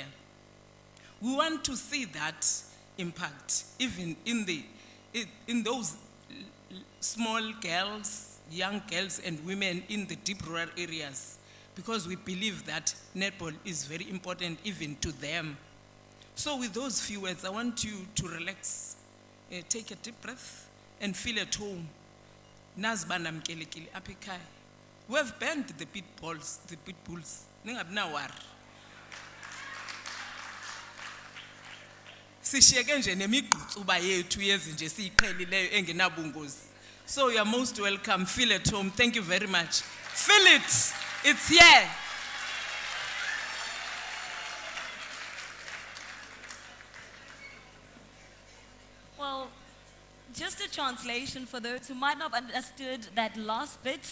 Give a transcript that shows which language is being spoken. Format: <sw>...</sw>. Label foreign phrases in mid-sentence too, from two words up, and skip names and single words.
<en>We want to see that impact even in those small girls, young girls and women in the deep rural areas, because we believe that netball is very important even to them. So with those few words, I want you to relax, take a deep breath and feel at home.</en> <xh>Nazbana mkelekile apha ekhaya.</xh> <en>We have banned the pit bulls.</en> <xh>Ningabi nawari. Sishiyeke nje nemigqutsuba yethu yezinje siyiqhelileyo engenabungozi.</xh> <en>So you are most welcome. Feel at home. Thank you very much. Feel it. It's here. Well, just a translation for those who might not have understood that last bit.</en>